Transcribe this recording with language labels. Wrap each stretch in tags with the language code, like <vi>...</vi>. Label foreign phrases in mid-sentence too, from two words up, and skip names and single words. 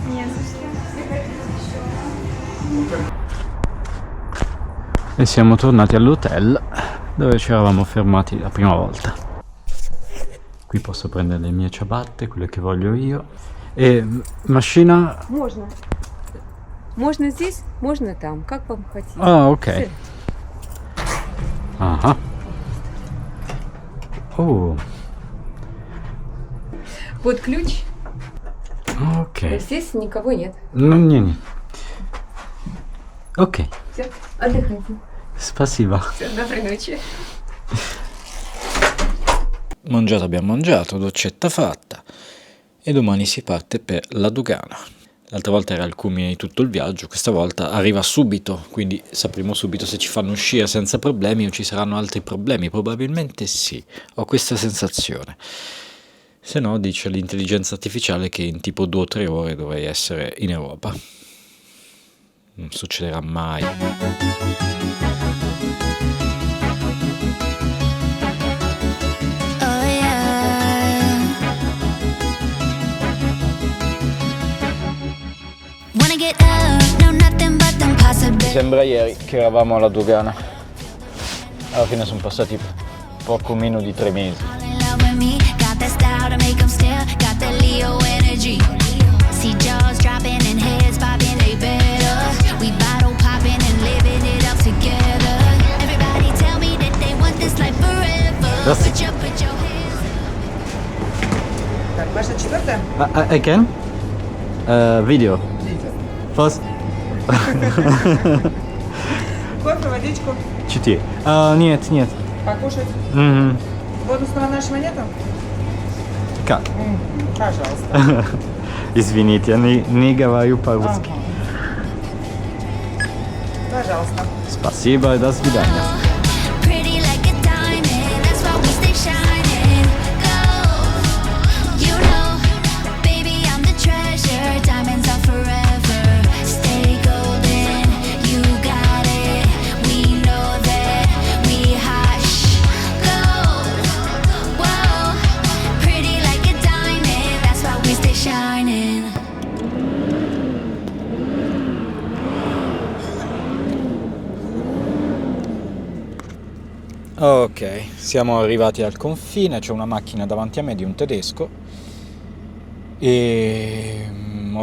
<it>E siamo tornati all'hotel dove ci eravamo fermati la prima volta. Qui posso prendere le mie ciabatte, quelle che voglio io. E macchina...</it> <ru>Можно. Можно здесь, можно там, как вам хотите.</ru> <it>Ah, ok. Aha. Oh,</it> <ru>Вот ключ.</ru> <it>ok.</it> <ru>Здесь никого нет.</ru> <it>No, niente. Ok,</it> <ru>Все, отдыхайте. spasiba. Все, доброй ночи.</ru> <it>Abbiamo mangiato, doccetta fatta e domani si parte per la dogana. L'altra volta era al culmine di tutto il viaggio, questa volta arriva subito, quindi sapremo subito se ci fanno uscire senza problemi o ci saranno altri problemi. Probabilmente sì, ho questa sensazione. Se no, dice l'intelligenza artificiale che in tipo 2 o 3 ore dovrei essere in Europa. Non succederà mai.</it> <en>Oh yeah. Wanna get up, no nothing but them possibilities.</en> <it>Sembra ieri che eravamo alla dogana. Alla fine sono passati poco meno di 3 mesi.</it> <en>Fall in love with me, got that style to make 'em stare, got that Leo energy. See jaws dropping and heads bobbing, they better. We bottle popping and living it up together. Everybody tell me that they want this life forever.</en> <ru>Здравствуйте.</ru> <en>Put your hands</en> <ru>Так, ваша четвертая?</ru> <en>I can? Video. First.</en> <ru>Кофе, водичку. 4. Нет. Покушать. Мгм. Бонусного нашего нету? Как? Пожалуйста. Извините, я не говорю по-русски. Пожалуйста. Спасибо и до свидания.</ru> <en>pretty like a diamond. That's why we stay shining. Gold, you know, baby, I'm the treasure. Diamonds are forever. Stay golden, you got it. We know that we hush. Gold, whoa, pretty like a diamond. That's why we stay shining.</en> <it>Ok, siamo arrivati al confine, c'è una macchina davanti a me di un tedesco e ho</it>